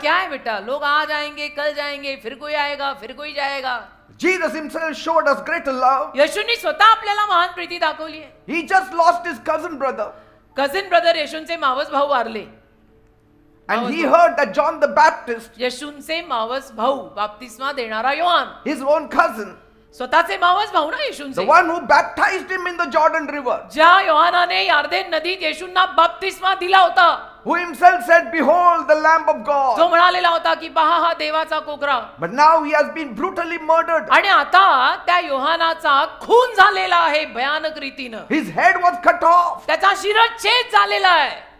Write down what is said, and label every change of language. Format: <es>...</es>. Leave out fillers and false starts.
<hi>क्या है बेटा, लोग आज आएंगे कल जाएंगे, फिर कोई आएगा फिर कोई जाएगा.</hi> <en>Jesus himself showed us greater love.</en> <mr>येशूंनी स्वतः आपल्याला महान प्रीती दाखवली आहे.</mr> <en>He just lost his cousin brother.</en> <mr>Cousin brother येशूंचे मावस भाऊ वारले.</mr> <en>And he heard that John the Baptist,</en> <mr>येशूंचे मावस भाऊ, बाप्तिस्मा देणारा योहान,</mr> <en>his own cousin,</en> <mr>स्वतःचे मावस भाऊ ना</mr> <en>the</en> <mr>येशूंचे,</mr> <en>one who baptized him in the Jordan River,</en> <mr>ज्या योहानाने यार्देन नदीत येशूंना बाप्तिस्मा दिला होता,</mr> <en>who himself said, Behold the Lamb of God.</en> <mr>जो म्हणालेला होता की पहा हा देवाचा कोकरा.</mr> <en>But now he has been brutally murdered.</en> <mr>आणि आता त्या योहानाचा खून झालेला आहे भयानक रीतीनं.</mr> <en>His head was cut off.</en> <mr>त्याचा शिरच्छेद झालेला आहे.</mr>